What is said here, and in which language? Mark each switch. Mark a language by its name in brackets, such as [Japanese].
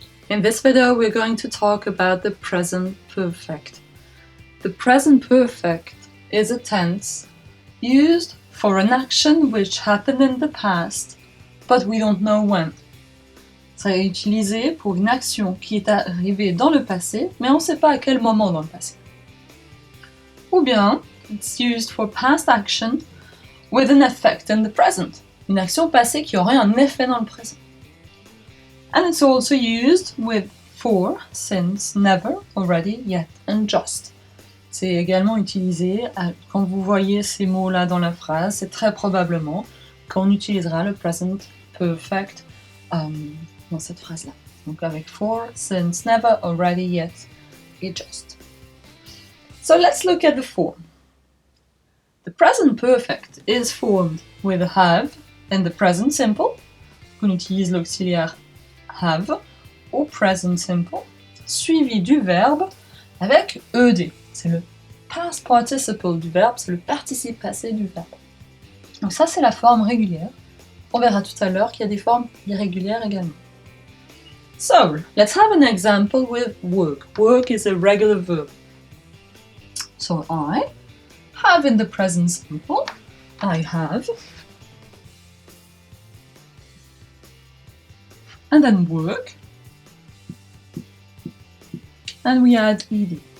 [English] In this video we're going to talk about the present perfect. The present perfect is a tense used for an action which happened in the past, but we don't know when. [French] Ça est utilisé pour une action qui est arrivée dans le passé, mais on ne sait pas à quel moment dans le passé. Ou bien, [English] it's used for past action with an effect in the present. [French] Une action passée qui aurait un effet dans le présent. [English] And it's also used with for, since, never, already, yet, and just. [French] C'est également utilisé quand vous voyez ces mots-là dans la phrase, c'est très probablement qu'on utilisera le present perfect dans cette phrase-là. Donc avec for, since, never, already, yet, et just. [English] So let's look at the form. The present perfect is formed with have in the present simple. [French] On utilise l'auxiliaire have au present simple, suivi du verbe avec ed. C'est le past participle du verbe, c'est le participe passé du verbe. Donc ça, c'est la forme régulière. On verra tout à l'heure qu'il y a des formes irrégulières également. [English] So, let's have an example with work. Work is a regular verb. So I have in the present simple, I have, and then work, and we add ed.